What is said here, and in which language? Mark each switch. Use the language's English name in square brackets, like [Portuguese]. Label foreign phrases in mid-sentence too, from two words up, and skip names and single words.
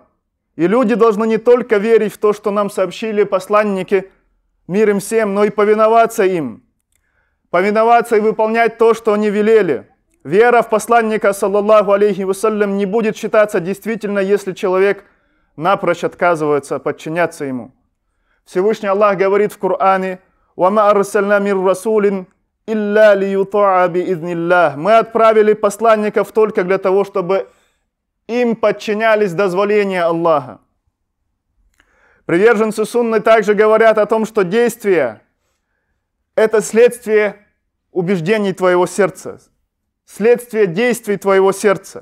[Russian] И люди должны не только верить в то, что нам сообщили посланники, мир им всем, но и повиноваться им. Повиноваться и выполнять то, что они велели. Вера в посланника, [Arabic] صلى الله عليه وسلم, [Russian] не будет считаться действительно, если человек напрочь отказывается подчиняться ему. Всевышний Аллах говорит в Коране: [Arabic] «وما أرسلنا من رسول إلا ليطاع بإذن الله». [Russian] Мы отправили посланников только для того, чтобы им подчинялись дозволения Аллаха. Приверженцы сунны также говорят о том, что действие — это следствие убеждений твоего сердца, следствие действий твоего сердца.